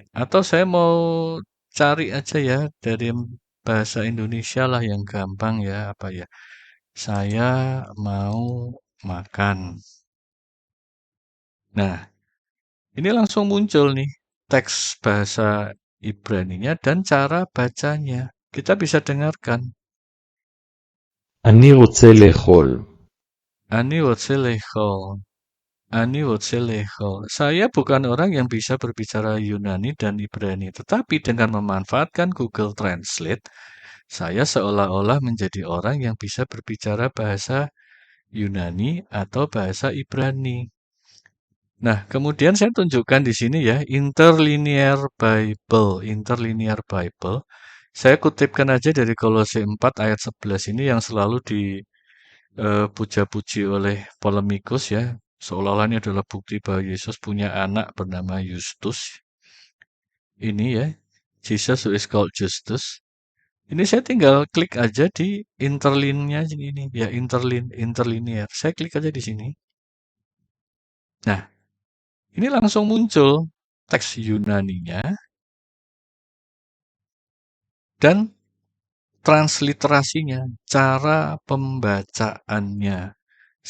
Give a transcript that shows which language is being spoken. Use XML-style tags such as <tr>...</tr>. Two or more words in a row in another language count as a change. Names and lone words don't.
<id>Atau saya mau cari aja ya dari bahasa Indonesia lah yang gampang ya, apa ya. Saya mau makan. Nah, ini langsung muncul nih teks bahasa Ibraninya dan cara bacanya. Kita bisa dengarkan.</id> <he>אני רוצה לאכול. Ani רוצה לאכול. Ani רוצה לאכול.</he> <id>Saya bukan orang yang bisa berbicara Yunani dan Ibrani, tetapi dengan memanfaatkan Google Translate, saya seolah-olah menjadi orang yang bisa berbicara bahasa Yunani atau bahasa Ibrani. Nah, kemudian saya tunjukkan di sini ya, Interlinear Bible. Interlinear Bible. Saya kutipkan aja dari Kolose 4 ayat 11 ini yang selalu dipuja-puji oleh polemikus ya. Seolah-olah ini adalah bukti bahwa Yesus punya anak bernama Justus. Ini ya,</id> <en>Jesus who is called Justus.</en> <id>Ini saya tinggal klik aja di interline-nya ini ya, interlinear. Saya klik aja di sini. Nah, ini langsung muncul teks Yunaninya dan transliterasinya, cara pembacaannya.</id>